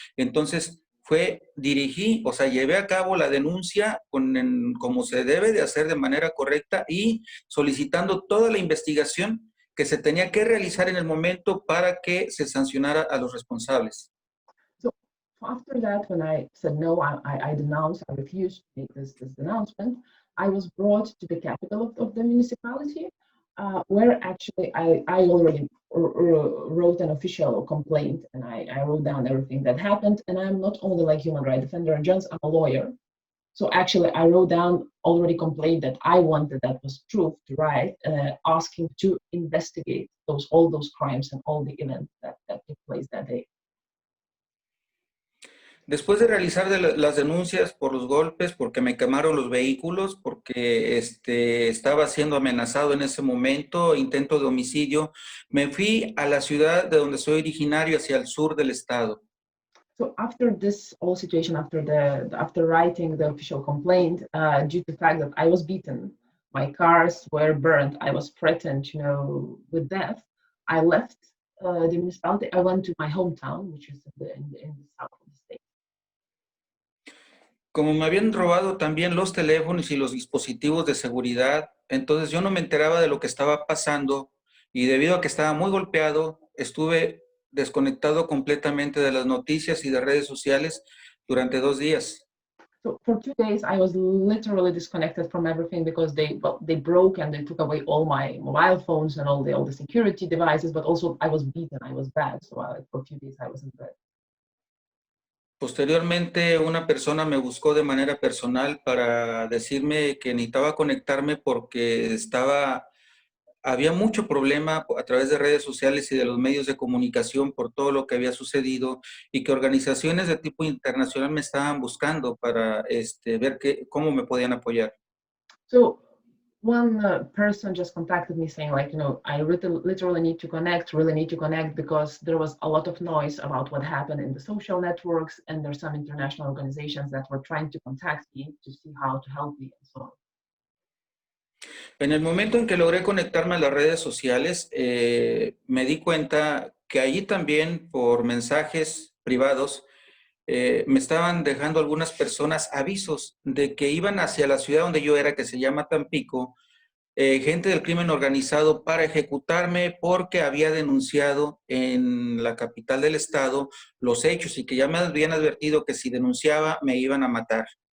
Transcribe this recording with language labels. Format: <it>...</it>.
<es>Entonces llevé a cabo la denuncia como se debe de hacer de manera correcta y solicitando toda la investigación que se tenía que realizar en el momento para que se sancionara a los responsables.</es> <en>After that, when I said no, I denounced, I refused to make this denouncement, I was brought to the capital of the municipality, where actually I already wrote an official complaint, and I wrote down everything that happened. And I'm not only like human rights defender and journalist, I'm a lawyer. So actually, I wrote down already complaint that I wanted that was true to write, asking to investigate all those crimes and all the events that took place that day.</en> <es>Después de realizar las denuncias por los golpes, porque me quemaron los vehículos, porque estaba siendo amenazado en ese momento, intento de homicidio, me fui a la ciudad de donde soy originario, hacia el sur del estado.</es> <en>So after this whole situation, after writing the official complaint, due to the fact that I was beaten, my cars were burned, I was threatened, with death, I left the municipality. I went to my hometown, which is in the south of the state.</en> <es>Como me habían robado también los teléfonos y los dispositivos de seguridad, entonces yo no me enteraba de lo que estaba pasando, y debido a que estaba muy golpeado, estuve desconectado completamente de las noticias y de redes sociales durante 2 días.</es> <en>So for 2 days, I was literally disconnected from everything because they broke and they took away all my mobile phones and all the security devices, but also I was beaten, I was bad. So for a few days, I was in bed.</en> <es>Posteriormente, una persona me buscó de manera personal para decirme que necesitaba conectarme porque había mucho problema a través de redes sociales y de los medios de comunicación por todo lo que había sucedido, y que organizaciones de tipo internacional me estaban buscando para ver cómo me podían apoyar.</es> <en>So one person just contacted me saying, like, I literally need to connect, because there was a lot of noise about what happened in the social networks, and there's some international organizations that were trying to contact me to see how to help me and so on.</en> <es>En el momento en que logré conectarme a las redes sociales, me di cuenta que allí también, por mensajes privados, me estaban dejando algunas personas avisos de que iban hacia la ciudad donde yo era, que se llama Tampico, gente del crimen organizado, para ejecutarme porque había denunciado en la capital del estado los hechos, y que ya me habían advertido que si denunciaba me iban a matar.</es>